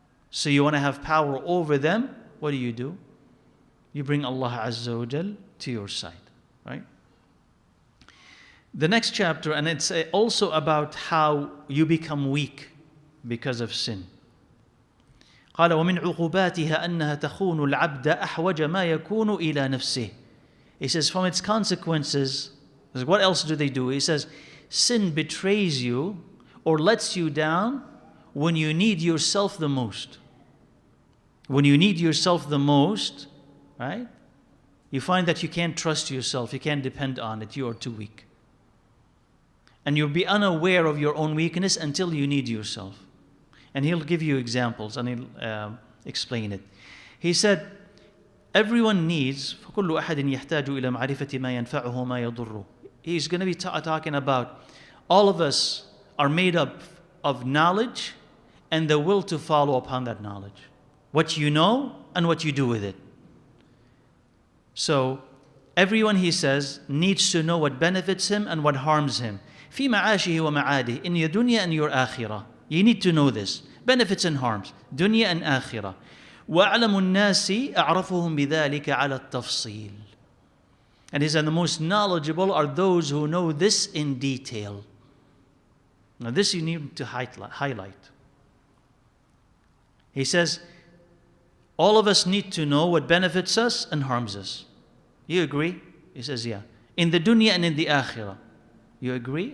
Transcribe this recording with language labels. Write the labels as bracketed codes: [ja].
[en] So you want to have power over them. What do? You bring Allah Azza wa Jal to your side. Right? The next chapter, and it's also about how you become weak because of sin. [ar] قال ومن عقوباتها أنها تخون العبد أحوج ما يكون إلى نفسه. [en] He says from its consequences, what else do they do? He says sin betrays you or lets you down when you need yourself the most. When you need yourself the most, right? You find that you can't trust yourself, you can't depend on it, you are too weak. And you'll be unaware of your own weakness until you need yourself. And he'll give you examples and he'll explain it. He said, everyone needs, [ar] فَكُلُّ أَحَدٍ يَحْتَاجُ إِلَى مَعْرِفَةِ مَا يَنْفَعُهُ مَا يَضُرُّهُ. [en] He's going to be talking about all of us are made up of knowledge and the will to follow upon that knowledge. What you know and what you do with it. So everyone, he says, needs to know what benefits him and what harms him. [ar] في معاشه ومعاده, [en] in your dunya and your akhirah. You need to know this. Benefits and harms. Dunya and akhirah. [ar] وأعلم الناس أعرفهم بذلك على التفصيل. [en] And he said the most knowledgeable are those who know this in detail. Now this you need to highlight. He says, all of us need to know what benefits us and harms us. You agree? He says, yeah. In the dunya and in the akhirah. You agree?